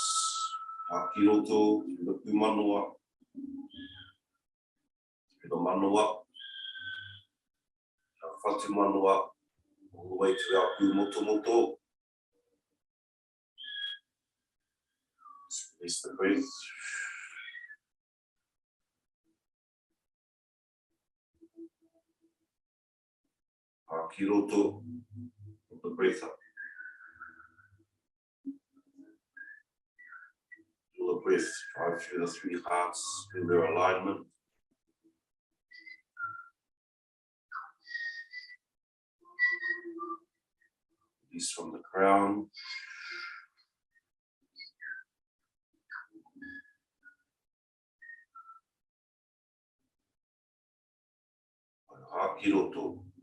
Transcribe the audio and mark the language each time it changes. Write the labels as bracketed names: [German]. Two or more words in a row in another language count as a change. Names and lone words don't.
[Māori] Aki roto, [English] through the pūmanoa, through the manoa, our [Māori] whatu manoa, [English] all the way to our pūmotomoto. Just release the breath. [Māori] Aki roto, [English] put the breath up. Feel the breath drive through the three hearts in their alignment. Release from the crown. [Māori] Aki roto.